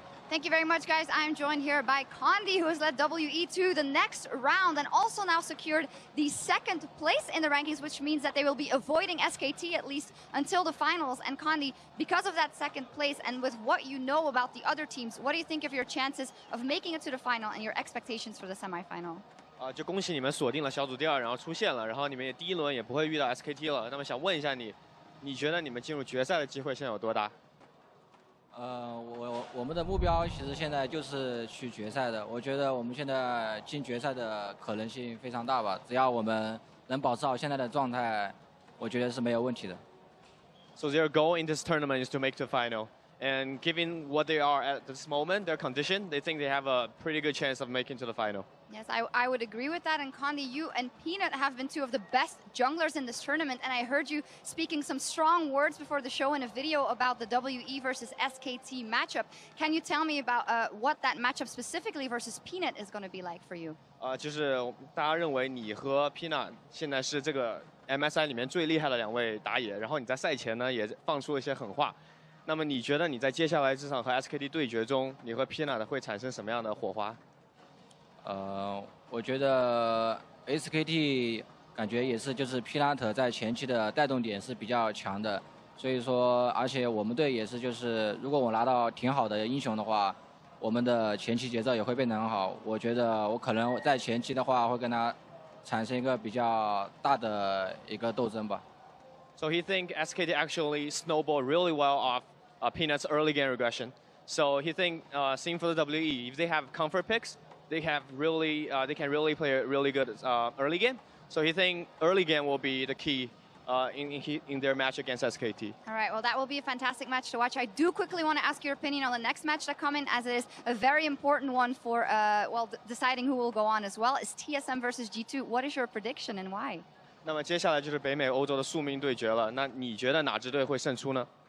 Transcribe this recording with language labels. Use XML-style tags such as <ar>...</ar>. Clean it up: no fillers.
<en>Thank you very much, guys. I'm joined here by Condi, who has led WE to the next round and also now secured the 2nd place in the rankings, which means that they will be avoiding SKT at least until the finals. And Condi, because of that 2nd place and with what you know about the other teams, what do you think of your chances of making it to the final and your expectations for the semifinal?</en> <zh>就恭喜你们锁定了小组第2，然后出现了，然后你们也第1轮也不会遇到 SKT 了。那么想问一下你，你觉得你们进入决赛的机会现在有多大？我们的目标其实现在就是去决赛的。我觉得我们现在进决赛的可能性非常大吧。只要我们能保持好现在的状态，我觉得是没有问题的。</zh> <en>So their goal in this tournament is to make the final. And given what they are at this moment, their condition, they think they have a pretty good chance of making to the final. Yes, I would agree with that. And Condi, you and Peanut have been two of the best junglers in this tournament. And I heard you speaking some strong words before the show in a video about the WE versus SKT matchup. Can you tell me about what that matchup specifically versus Peanut is going to be like for you?</en> <zh>就是大家认为你和 Peanut 现在是这个 MSI 里面最厉害的2位打野，然后你在赛前呢也放出了一些狠话。那么你觉得你在接下来这场和 SKT 对决中，你和 Peanut 会产生什么样的火花？我觉得 SKT 感觉也是就是 Peanut 在前期的带动点是比较强的，所以说而且我们队也是就是如果我拿到挺好的英雄的话，我们的前期节奏也会变得很好。我觉得我可能在前期的话会跟他产生一个比较大的一个斗争吧。</zh> <en>So he think SKT actually snowballed really well off Peanut's early game regression. So he think same for the WE. If they have comfort picks, they can really play a really good early game. So he think early game will be the key in their match against SKT. All right, well, that will be a fantastic match to watch. I do quickly want to ask your opinion on the next match that come in, as it is a very important one for, deciding who will go on as well. Is TSM versus G2. What is your prediction and why?</en> <zh>那么接下来就是北美欧洲的宿命对决了。那你觉得哪支队会胜出呢？</zh>